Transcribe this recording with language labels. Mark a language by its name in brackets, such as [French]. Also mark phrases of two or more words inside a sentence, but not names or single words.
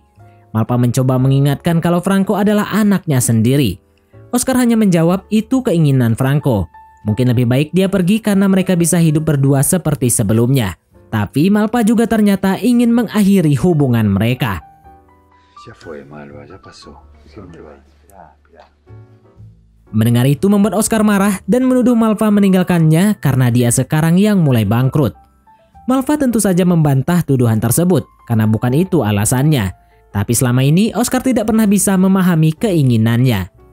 [Indonesian] Malpa mencoba mengingatkan kalau Franco adalah anaknya sendiri. Oscar hanya menjawab itu keinginan Franco. Mungkin lebih baik dia pergi karena mereka bisa hidup berdua seperti sebelumnya. Tapi Malpa juga ternyata ingin mengakhiri hubungan mereka. [Spanish] Ya fue, Malva, ya pasó. [Indonesian] Mendengar itu membuat Oscar marah dan menuduh Malva meninggalkannya karena dia sekarang yang mulai bangkrut. Malva tentu saja membantah tuduhan tersebut karena bukan itu alasannya. Tapi selama ini Oscar tidak pernah bisa memahami keinginannya.